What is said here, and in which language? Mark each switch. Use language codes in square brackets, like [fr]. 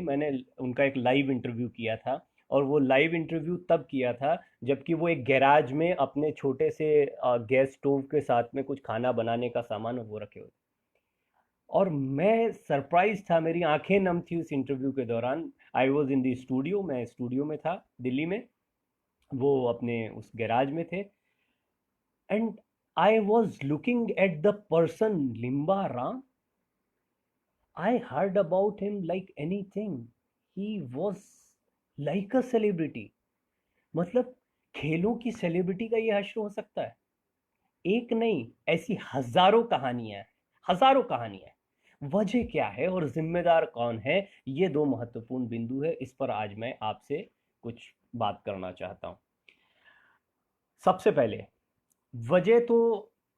[hi] मैंने उनका एक लाइव इंटरव्यू किया था, और वो लाइव इंटरव्यू तब किया था जबकि वो एक गैराज में अपने छोटे से गैस स्टोव के साथ में कुछ खाना बनाने का सामान वो रखे हुए थे। और मैं सरप्राइज था, मेरी आंखें नम थी उस इंटरव्यू के दौरान। [en] I was in the studio, [hi] मैं स्टूडियो में था दिल्ली में, वो अपने उस गैराज में थे। [en] And I was looking at the person Limba Ram. I heard about him like anything. He was like a celebrity. [hi] मतलब खेलों की सेलिब्रिटी का ये हश्र हो सकता है? एक नहीं, ऐसी हजारों कहानियां हैं, हजारों कहानियां हैं। वजह क्या है और जिम्मेदार कौन है, ये दो महत्वपूर्ण बिंदु है। इस पर आज मैं आपसे कुछ बात करना चाहता हूं। सबसे पहले, वजह तो